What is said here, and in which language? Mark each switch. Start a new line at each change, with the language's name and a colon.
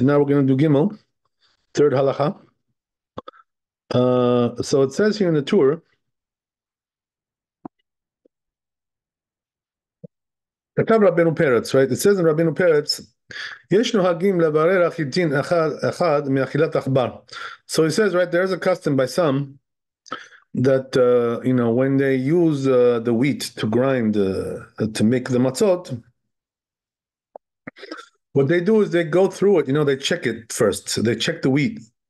English: Now we're going to do Gimel, third halacha. So it says here in the tour,
Hebrew: כתב רבנו פרץ,
English: right? It says in רבנו פרץ,
Hebrew: יש נוהגים לברר החיטין אחד מאכילת עכבר.
English: So he says, right, there's a custom by some that, when they use the wheat to grind, to make the matzot, what they do is they go through it, they check it first. So they check the wheat.